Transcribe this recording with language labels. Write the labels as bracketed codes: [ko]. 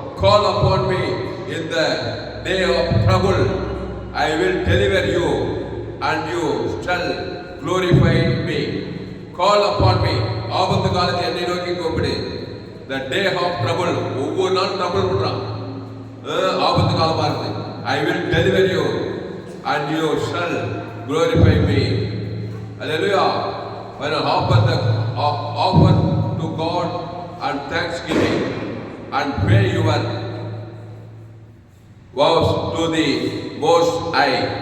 [en] Call upon me in the day of trouble, I will deliver you and you shall glorify me. Call upon me. [ta] ஆபத்து காலத்தில் என்னை நோக்கி கூப்பிடு. [en] The day of trouble, [ta] ஒவ்வொரு நாள் trouble பண்றான், ஆபத்து காலமா இருக்கு. [en] I will deliver you and you shall glorify me. Hallelujah. When I offer to God and thanksgiving and pray your vows to the Most High.